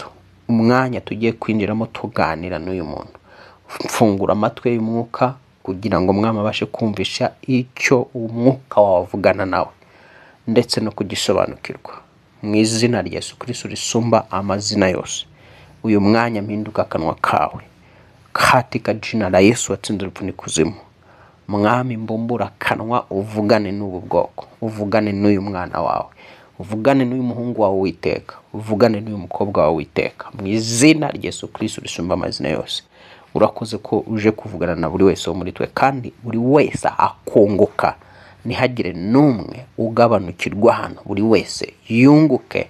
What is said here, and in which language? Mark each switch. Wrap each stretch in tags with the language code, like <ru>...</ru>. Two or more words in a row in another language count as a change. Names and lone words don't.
<rw>Umwanya tugiye kwinjiramo tuganira n'uyu muntu, mfungura amatwi y'umwuka kugira ngo Mwami abashe kumvisha icyo umwuka wawe avugana nawe, ndetse no kugisobanukirwa. Mu izina rya Yesu Kristo risumba amazina yose, uyu mwanya mpinduka akanwa kawe,</rw> <sw>katika jina la Yesu</sw> <rw>watsinze urupfu n'ikuzimu. Mwami, mbumbura akanwa uvugane n'ubu bwoko, uvugane n'uyu mwana wawe, uvugane n'uyu muhungu wawe Uwiteka, uvugane n'uyu mukobwa wawe Uwiteka, mu izina rya Yesu Kristo risumba amazina yose. Urakoze ko uje kuvugana na buri wese wo muri twe, kandi buri wese akunguka, ntihagire n'umwe ugabanukirwa hano, buri wese yunguke.</rw>